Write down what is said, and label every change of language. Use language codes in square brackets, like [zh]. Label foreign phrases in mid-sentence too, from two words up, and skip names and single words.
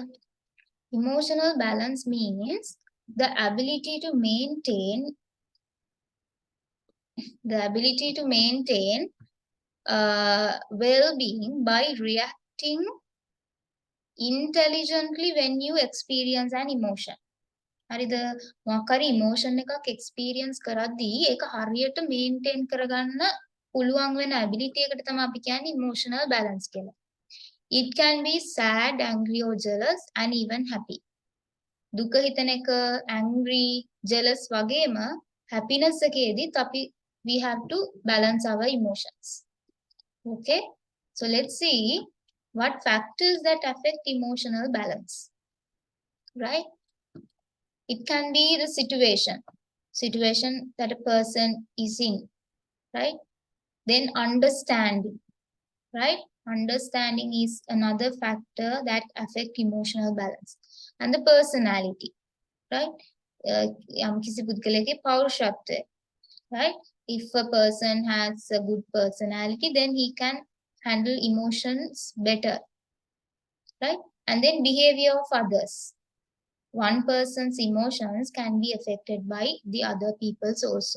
[en] Emotional balance means the ability to maintain well-being by reacting intelligently when you experience an emotion. [si] හරිද? මොකක් හරි emotion එකක් experience කරද්දී ඒක හරියට maintain කරගන්න පුළුවන් වෙන ability එකට තමයි අපි කියන්නේ [en] emotional balance [si] කියලා. [en] It can be sad, angry or jealous and even happy. [si] දුක හිතන එක, angry, jealous වගේම happiness එකේදීත් අපි [en] we have to balance our emotions. Okay? So let's see what factors that affect emotional balance. Right? It can be the situation that a person is in, right? Then understanding, right? Understanding is another factor that affect emotional balance. And the personality, right? [si] යම් කිසි පුද්ගලයෙක්ගේ පෞරුෂත්වය, [en] right? If a person has a good personality, then he can handle emotions better, right? And then behavior of others. One person's emotions can be affected by the other people's also.